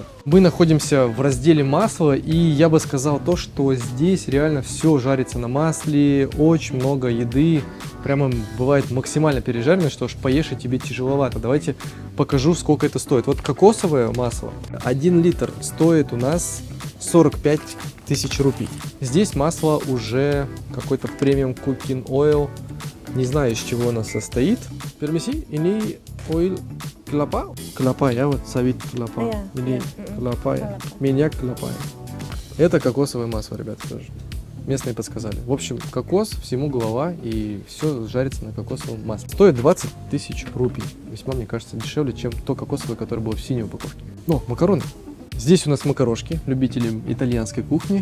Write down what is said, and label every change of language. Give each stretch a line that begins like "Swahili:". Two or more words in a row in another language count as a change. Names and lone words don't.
Russian: Мы находимся в разделе масла, и я бы сказал то, что здесь реально все жарится на масле, очень много еды. Прямо бывает максимально пережарено, что аж поешь и тебе тяжеловато. Давайте покажу, сколько это стоит. Вот кокосовое масло, 1 литр стоит у нас 45 тысяч рупий. Здесь масло уже какой-то премиум
English: cooking oil.
Russian: Не знаю, из чего оно состоит.
Indonesian: Пермиси, ini oil kelapa? Kelapa ya,
Russian: вот савит kelapa.
Indonesian: Ini kelapa ya. Minyak kelapa.
Russian: Это кокосовое масло, ребята, тоже. Местные подсказали. В общем, кокос, всему голова, и все жарится на кокосовом масле. Стоит 20 тысяч рупий. Весьма, мне кажется, дешевле, чем то кокосовое, которое было в синей упаковке. Но, макароны. Здесь у нас макарошки, любители итальянской кухни.